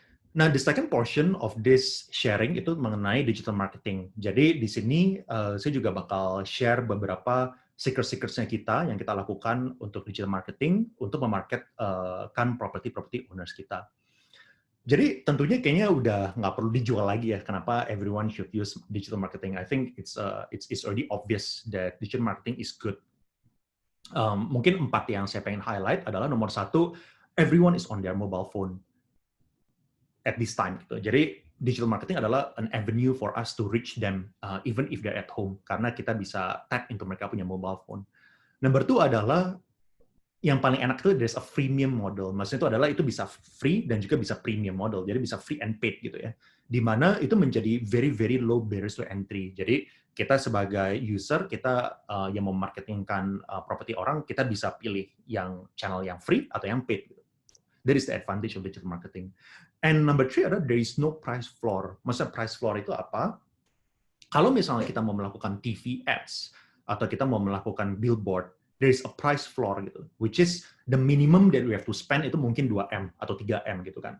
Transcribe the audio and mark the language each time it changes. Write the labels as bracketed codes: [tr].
[en] Nah, the second portion of this sharing [id] itu mengenai [en] digital marketing. [id] Jadi di sini saya juga bakal share beberapa secret-secretsnya kita yang kita lakukan untuk digital marketing untuk memarketkan property owners kita. Jadi tentunya kayaknya udah nggak perlu dijual lagi ya. [en] Kenapa everyone should use digital marketing? I think it's already obvious that digital marketing is good. [id] Mungkin 4 yang saya pengen highlight adalah nomor [en] 1, everyone is on their mobile phone at this time gitu. Jadi digital marketing adalah an avenue for us to reach them even if they're at home, [id] karena kita bisa [en] tap into mereka punya mobile phone. Number 2 [id] adalah yang paling enak itu [en] there's a freemium model. [id] Maksudnya itu adalah itu bisa free dan juga bisa premium model. Jadi bisa [en] free and paid [id] gitu ya. Di mana itu menjadi [en] very very low barriers to entry. [id] Jadi kita sebagai user, kita yang mau marketingkan properti orang, kita bisa pilih yang channel yang free atau yang paid gitu. [en] That is the advantage of digital marketing. And number 3 adalah there is no price floor. [id] Maksudnya price floor itu apa? Kalau misalnya kita mau melakukan TV ads, atau kita mau melakukan billboard, [en] there is a price floor gitu, which is the minimum that we have to spend [id] itu mungkin 2M atau 3M gitu kan.